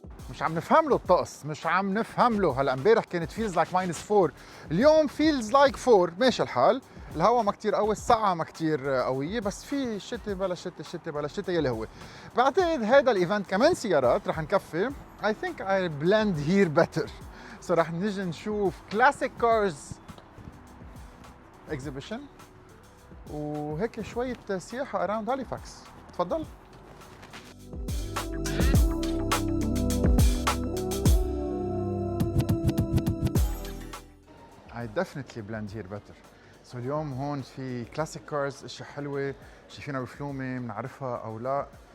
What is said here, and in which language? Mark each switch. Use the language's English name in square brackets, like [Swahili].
[Arabic] مش عم نفهم له الطقس، مش عم نفهم له. هلا امبارح كانت [English] feels like -4، [Arabic] اليوم [English] feels like 4. [Arabic] ماشي الحال، الهواء ما كتير قوي، السقعة ما كتير قوية، بس في شتي بلا شتي، شتي بلا شتي يلي هو. بعتقد هذا الايفنت كمان سيارات رح نكفي. [English] I think I blend here better. so [Arabic] رح نجي نشوف [English] classic cars exhibition [Arabic] وهيك شوية سياحة [English] around Halifax. [Arabic] تفضل. [English] I definitely blend here better. [Arabic] So اليوم هون في كلاسيك كارز، اشياء حلوة، شايفينها بفلومة بنعرفها او لا.